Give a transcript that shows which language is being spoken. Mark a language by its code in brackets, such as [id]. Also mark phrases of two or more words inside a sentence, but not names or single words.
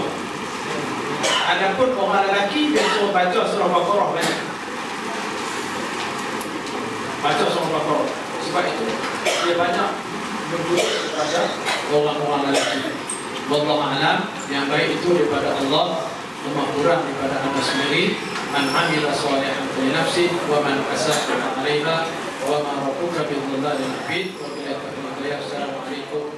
[ms] Adapun orang lelaki dia suruh baca surah Baqarah banyak. Baca surah Baqarah. Sebab itu dia banyak menunjuk kepada orang-orang lelaki. [ar] والله أعلم, [ms] yang baik itu daripada Allah, yang kurang daripada anda sendiri. [ar] من عمل صالحا لنفسه ومن أساء عليها وما ربك بظلام عبيد. وبالله التوفيق السلام عليكم